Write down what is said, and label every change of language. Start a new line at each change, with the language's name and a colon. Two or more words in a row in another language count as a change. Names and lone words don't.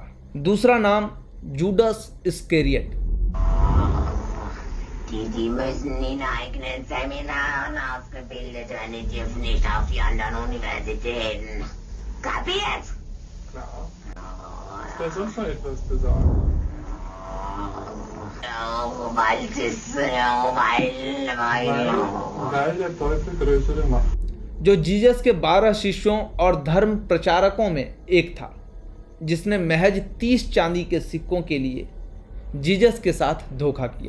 Hindi: दूसरा नाम जूडस इस्करियट।
German: Die müssen in eigenen Seminaren ausgebildet werden, die dürfen nicht auf die anderen Universitäten. Kapiert? Klar. Ist da sonst noch etwas zu sagen? Weil der Teufel größere Macht.
Hindi: जो जीसस के 12 शिष्यों और धर्म प्रचारकों में एक था, जिसने महज 30 चांदी के सिक्कों के लिए जीसस के साथ धोखा किया।